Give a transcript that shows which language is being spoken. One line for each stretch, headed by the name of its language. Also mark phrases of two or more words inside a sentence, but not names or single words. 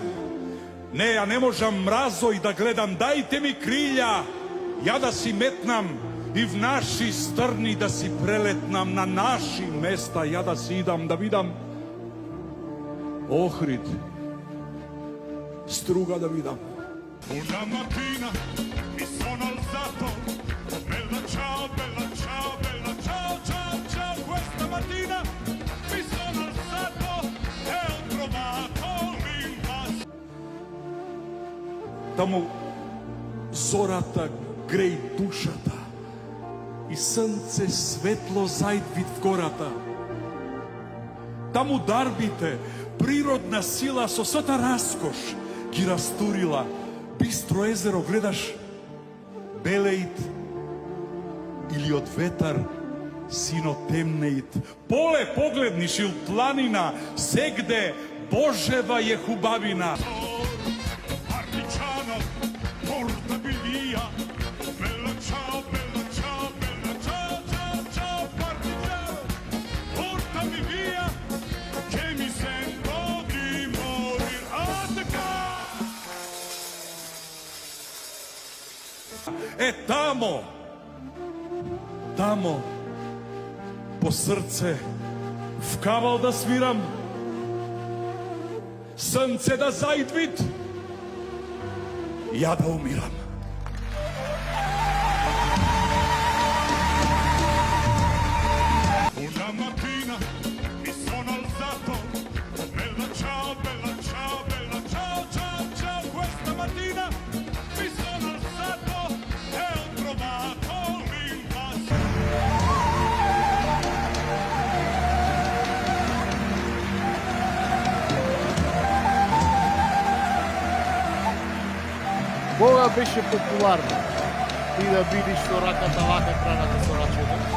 Macedonian: Не, ја не можам мразој да гледам. Дајте ми крилја, ја да си метнам и в наши стрни да си прелетнам, на наши места ја да си идам, да видам Охрид, Струга да видам.
Italian: Una mattina mi sono alzato, bella ciao, ciao, ciao, questa mattina mi sono alzato e ho trovato l'invasione.
Macedonian: Таму зората греј душата и срце светло зајдвит в гората. Таму дарбите, природна сила со сата раскош ги растурила. Бистро езеро гледаш, белеит или од ветар сино темнеит. Поле погледниш ил планина, сегде Божева е хубавина.
Italian: Partigiano, portami via, bella ciao, ciao, ciao, partigiano, portami via, che mi sento di morir.
Macedonian: Е, тамо, по срце, в кавал да свирам, срце да зајдвит, ја да умирам.
Italian: Una mattina mi sono alzato, bella ciao, ciao, questa mattina mi sono alzato e ho trovato l'invasione.
Macedonian: Кога беше популарно ти да бидиш со раката вака краната со рачето?